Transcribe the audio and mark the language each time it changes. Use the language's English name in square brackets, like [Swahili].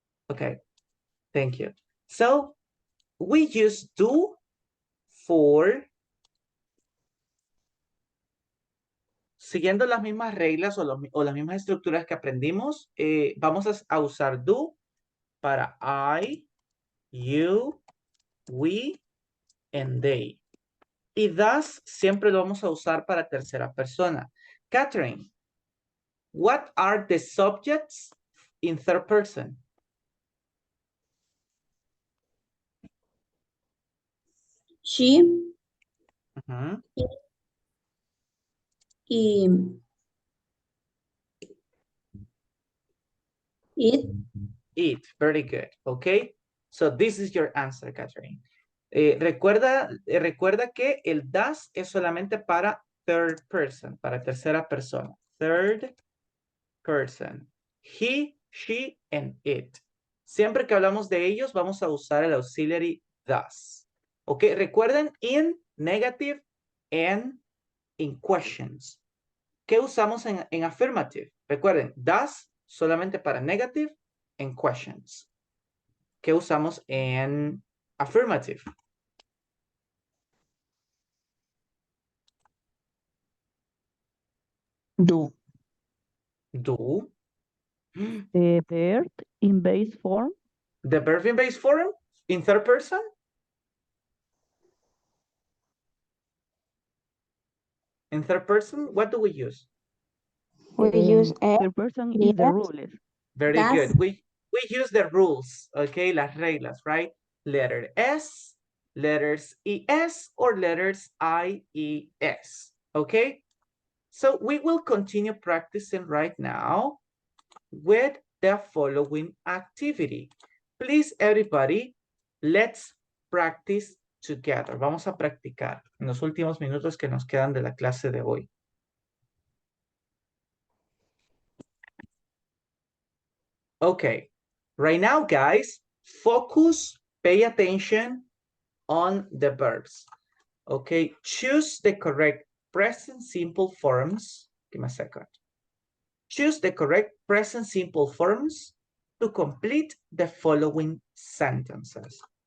[English] Okay, thank you. So, we use do for [Spanish] siguiendo las mismas reglas o las mismas estructuras que aprendimos, vamos a usar do para [English] I, you, we, and they. [Spanish] Y does siempre lo vamos a usar para tercera persona. [English] Catherine, what are the subjects in third person? She Uh-huh. y it. It, very good, okay? So this is your answer, Catherine. [Spanish] Recuerda que el does es solamente para third person, para tercera persona. [English] Third person. He, she, and it. [Spanish] Siempre que hablamos de ellos, vamos a usar el auxiliary does. Ok, recuerden [English] in negative and in questions. [Spanish] ¿Qué usamos en affirmative? Recuerden, does solamente para negative and questions. ¿Qué usamos en affirmative? [English] Do. Do. The verb in base form. The verb in base form in third person? In third person, what do we use? We use Third person is the yes. rules. Very Does. good. We use the rules, okay? [Spanish] Las reglas, [English] right? Letter S, letters ES, or letters IES, okay? So we will continue practicing right now with the following activity. Please, everybody, let's practice together. [Spanish] Vamos a practicar en los últimos minutos que nos quedan de la clase de hoy. [English] Okay, right now, guys, focus, pay attention on the verbs. Okay, choose the correct present simple forms. Give me a second. Choose the correct present simple forms to complete the following sentences.